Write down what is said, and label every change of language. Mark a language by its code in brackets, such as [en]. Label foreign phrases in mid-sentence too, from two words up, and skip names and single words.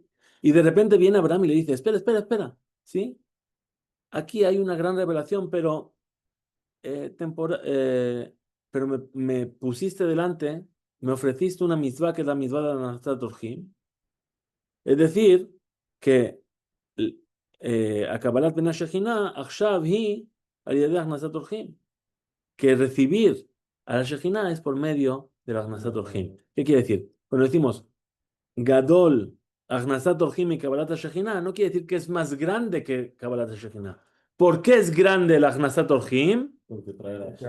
[es] Y de repente viene Abraham y le dice, espera, espera, espera, ¿sí? Aquí hay una gran revelación, eh, tempora- eh, pero me pusiste delante, me ofreciste una mitzvah que es la mitzvah de la [he] נסת אורחים. [es] Es decir, que [he] הקבלת פני השכינה עכשיו היא על ידי הכנסת אורחים. [es] Que recibir a la Shekhinah es por medio de la [he] הכנסת אורחים. [es] ¿Qué quiere decir? Cuando decimos Gadol, [he] הכנסת אורחים [es] y [he] קבלת שכינה, [es] no quiere decir que es más grande que [he] קבלת שכינה. [es] ¿Por qué es grande la [he] הכנסת אורחים? [es] Porque trae la-